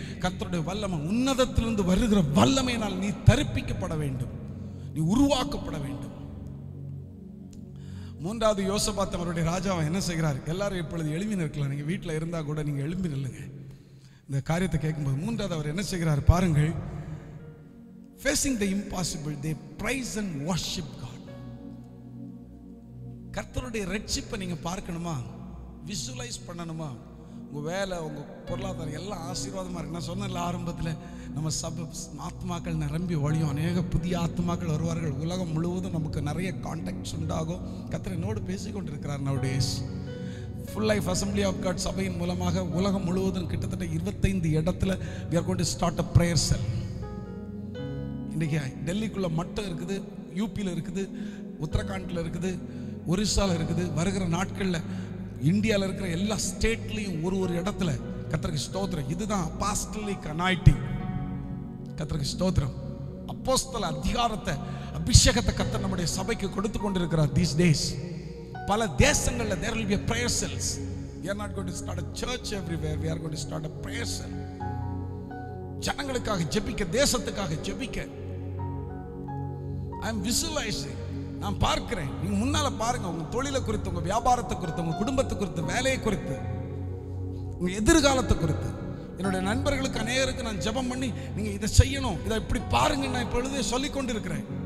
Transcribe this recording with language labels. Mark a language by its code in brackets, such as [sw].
[ta] கர்த்தருடைய வல்லமை, உன்னதத்திலிருந்து வருகிற வல்லமையினால் நீ தரிப்பிக்கப்பட வேண்டும், நீ உருவாக்கப்பட வேண்டும். 3வது யோசபாத் அவருடைய ராஜாவை என்ன செய்கிறார்? எல்லாரும் இப்பொழுது எழுப்பி நிற்கலாம். நீங்கள் வீட்டில் இருந்தால் கூட நீங்கள் எழுப்பி நில்லுங்க. இந்த காரியத்தை கேட்கும்போது 3வது அவர் என்ன செய்கிறார் பாருங்கள். [en] Facing the impossible, they praise and worship God. [ta] கர்த்தருடைய ரட்சிப்பை நீங்க பார்க்கணுமா, விசுவலைஸ் பண்ணணுமா, உங்க வேலை, உங்க பொருளாதாரம் எல்லாம் ஆசீர்வாதமா இருக்கு. நான் சொன்னேன்ல ஆரம்பத்தில், நம்ம சபை ஆத்மாக்கள் நிரம்பி ஒழியும், அநேக புதிய ஆத்மாக்கள் வருவார்கள், உலகம் முழுவதும் நமக்கு நிறைய கான்டாக்ட்ஸ் உண்டாகும். கர்த்தர் என்னோடு பேசிக்கொண்டிருக்கிறார். நowadays full life assembly of God சபையின் மூலமாக உலகம் முழுவதும் கிட்டத்தட்ட 25 இடத்துல [en] we are going to start a prayer cell. [ta] இன்றைக்கி டெல்லிக்குள்ள மட்டும் இருக்குது, யூபியில் இருக்குது, உத்தரகாண்டில் இருக்குது, ஒரிசாவில் இருக்குது. வருகிற நாட்களில் இந்தியாவில் இருக்கிற எல்லா ஸ்டேட்லையும் ஒரு இடத்துல கர்த்தருக்கு ஸ்தோத்திரம். இதுதான் அப்போஸ்தலிக் அனாயிண்டிங். கர்த்தருக்கு ஸ்தோத்திரம். அப்போஸ்தல அதிகாரத்தை, அபிஷேகத்தை கர்த்தர் நம்முடைய சபைக்கு கொடுத்து கொண்டிருக்கிறார் [en] these days. [ta] பல தேசங்களில் [en] there will be a prayer cells. We are not going to start a church everywhere. We are going to start a prayer cell. [ta] ஜனங்களுக்காக ஜெபிக்க, தேசத்துக்காக ஜெபிக்க. [en] I am visualizing. [ta] நான் பார்க்கிறேன். நீங்க முன்னால பாருங்க, உங்க தொழிலை குறித்து, உங்க வியாபாரத்தை குறித்து, உங்க குடும்பத்தை குறித்து, வேலையை குறித்து, உங்க எதிர்காலத்தை குறித்து. என்னுடைய நண்பர்களுக்கு அநேகருக்கு நான் ஜெபம் பண்ணி, நீங்க இதை செய்யணும், இதை இப்படி பாருங்க, நான் இப்பொழுதே சொல்லிக் கொண்டிருக்கிறேன்.